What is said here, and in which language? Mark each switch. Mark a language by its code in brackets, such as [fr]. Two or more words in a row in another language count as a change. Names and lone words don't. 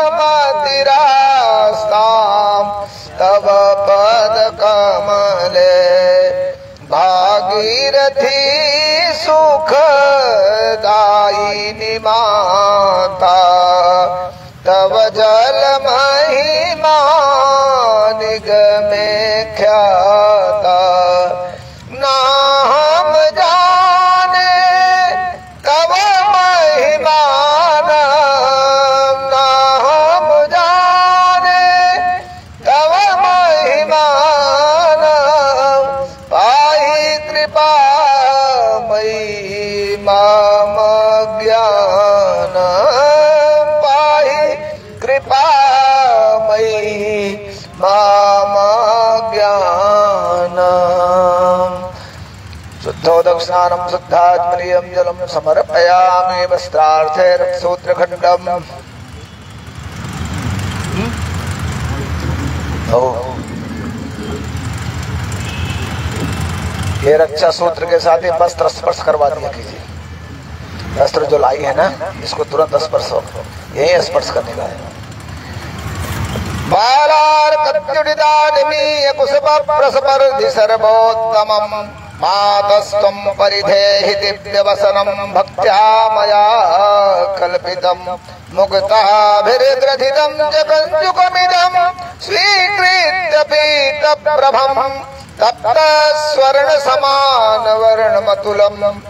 [sa] मतिरास्तां तव पद कमले [hi] भागीरथी सुखदायिनी माता तव जल महिमा निगमे ख्याता ना हम जाने तव महिमा ना हम जाने तव महिमा [sa] पाहि कृपा मयि माम ज्ञान पाहि कृपा मयि माम ज्ञान शुद्धोदकस्नानं शुद्धात्मनीयं जलं समर्पयामि वस्त्रार्थे सूत्रखण्डम् [hi] ये रक्षा सूत्र के साथ ही वस्त्र स्पर्श करवा दिया कीजिए। वस्त्र जो लाई है ना, इसको तुरंत स्पर्श हो, यही स्पर्श करने का है। [sa] बालार्कद् प्रत्युदितादिमीय कुसुम प्रसपर्धि सर्वोत्तमम् मातस्त्वम् परिधेहि दिव्यवसनम् भक्त्या मया कल्पितम् मुक्ताभिर्ग्रथितम् च कञ्जुकमिदम् स्वीकृत्य पीतप्रभम् तप्त स्वर्ण समान वर्णमतुलम्